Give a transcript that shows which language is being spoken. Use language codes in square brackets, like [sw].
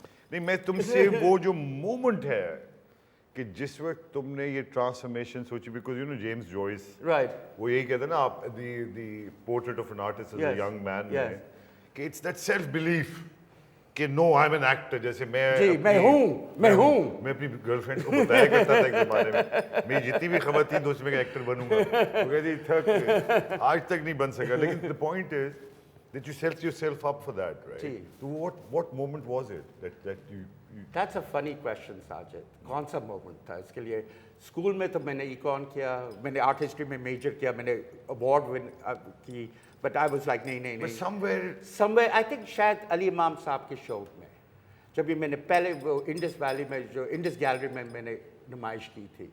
[ur] نہیں, میں تم سے وہ جو مومنٹ ہے کہ جس وقت تم نے یہ ٹرانسفارمیشن سوچی, [en] because you know [ur] James Joyce وہ یہی کہتے ہیں نا, آپ دی portrait of an artist as a young man میں, کہ [en] it's that self belief [ur] کہ [en] No I am an actor. [ur] جیسے میں ہوں میں اپنی گرل فرینڈ کو بتایا کرتا تھا ایک زمانے میں, میری جتنی بھی خواتین دوست میں کہ ایکٹر بنوں گا, وہ کہتی تھک آج تک نہیں بن سکا. لیکن [en] the point is that you set yourself up for that, right? So what moment was it that you That's a funny question, Sajid. [ur] کون سا مومنٹ تھا اس کے لیے؟ اسکول میں تو میں نے ایکون کیا, میں نے آرٹ ہسٹری میں میجر کیا, میں نے اوارڈ ون کی, [en] but I was like [ur] نہیں. [en] somewhere I think [ur] شاید علی امام صاحب کے شو میں, جب بھی میں نے پہلے وہ انڈس ویلی میں جو انڈس گیلری میں نے نمائش کی تھی.